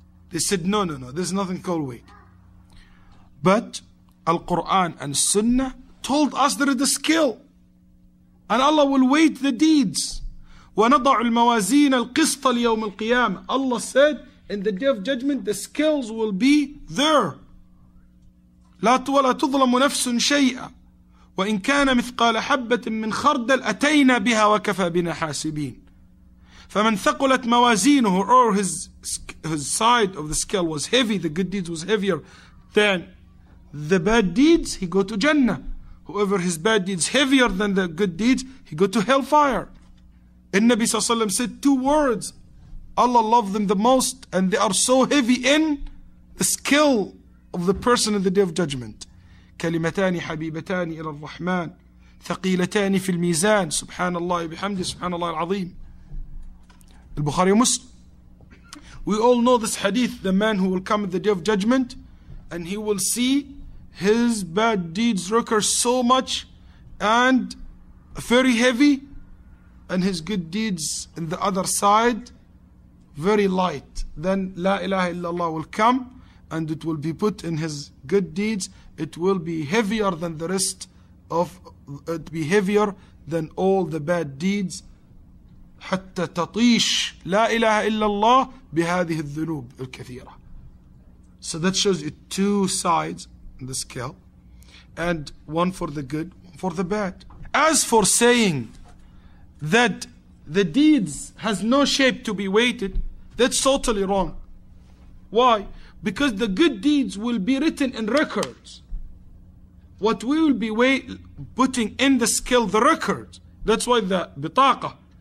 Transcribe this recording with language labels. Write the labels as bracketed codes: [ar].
[en] They said, no, there's nothing called weight. But Al-Quran and Sunnah told us there is a skill. And Allah will weight the deeds. [ar] وَنَضَعُ الْمَوَازِينَ الْقِسْطَ لِيَوْمِ الْقِيَامَةِ. [en] Allah said, in the Day of Judgment, the scales will be there. [ar] لا ولا تظلم نفس شيئا وإن كان مثقال حبة من خردل أتينا بها وكفى بنا حاسبين. فمن ثقلت موازينه, [en] or his side of the scale was heavy, the good deeds was heavier than the bad deeds, he go to Jannah. Whoever his bad deeds heavier than the good deeds, he go to hellfire. And Nabi sallallahu alaihi wasallam said two words. Allah loved them the most, and they are so heavy in the scale of the person in the Day of Judgment. [ar] كلمتان حبيبتان إلى الرحمن ثقيلتان في الميزان سبحان الله بحمده سبحان الله العظيم. [en] Al-Bukhari and Muslim. We all know this hadith, the man who will come at the Day of Judgment and he will see his bad deeds record so much and very heavy, and his good deeds in the other side very light. Then La ilaha illallah will come, and it will be put in his good deeds. It will be heavier than the rest of it, be heavier than all the bad deeds. [ar] حتى تطيش لا إله إلا الله بهذه الذنوب الكثيرة. [en] So that shows you two sides in the scale, and one for the good, one for the bad. As for saying that the deeds has no shape to be weighted, that's totally wrong. Why? Because the good deeds will be written in records. What we will be putting in the scale, the record. That's why the bitaqa,